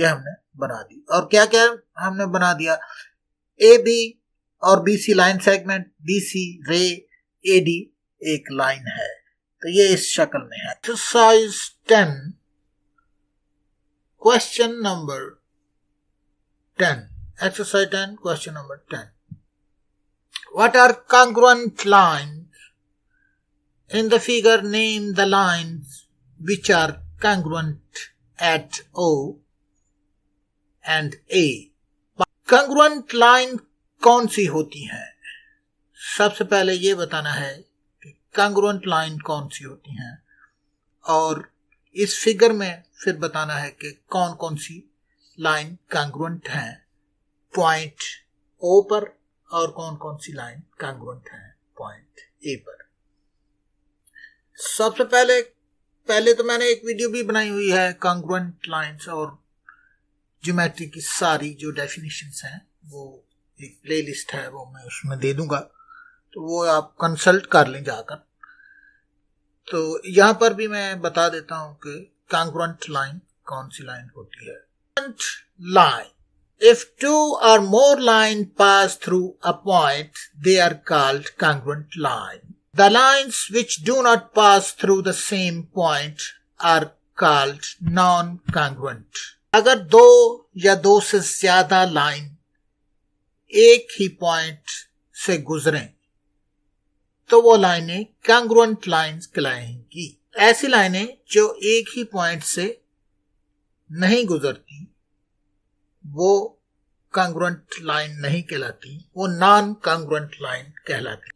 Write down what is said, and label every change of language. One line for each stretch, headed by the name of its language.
Hindi: ये हमने बना दी। और क्या क्या हमने बना दिया, ए बी और B C line segment, D C रे, ए डी एक लाइन है। तो ये इस शक्ल में है। Exercise 10 question number 10, exercise 10 question number 10।
English: What are congruent lines? In the figure, name the lines which are congruent at O and A.
Hindi: Congruent line कौन सी होती है? सबसे पहले ये बताना है कि congruent line कौन सी होती हैं, और इस फिगर में फिर बताना है कि कौन कौन सी लाइन congruent हैं पॉइंट O पर और कौन कौन सी लाइन congruent हैं पॉइंट A पर। सबसे पहले तो मैंने एक वीडियो भी बनाई हुई है congruent लाइंस और ज्योमेट्री की सारी जो डेफिनेशंस हैं, वो एक प्लेलिस्ट है, वो मैं उसमें दे दूंगा, तो वो आप कंसल्ट कर लें जाकर। तो यहाँ पर भी मैं बता देता हूँ कि congruent लाइन कौन सी लाइन होती है।
English: congruent line, if two or more lines pass through a point, they are called congruent line. The lines which do not pass through the same point are called non-congruent.
Hindi: अगर दो या दो से ज्यादा line एक ही point से गुजरें तो वो लाइनें congruent लाइन्स कहलाएंगी। ऐसी लाइनें जो एक ही पॉइंट से नहीं गुजरती वो congruent लाइन नहीं कहलाती, वो नॉन congruent लाइन कहलाती।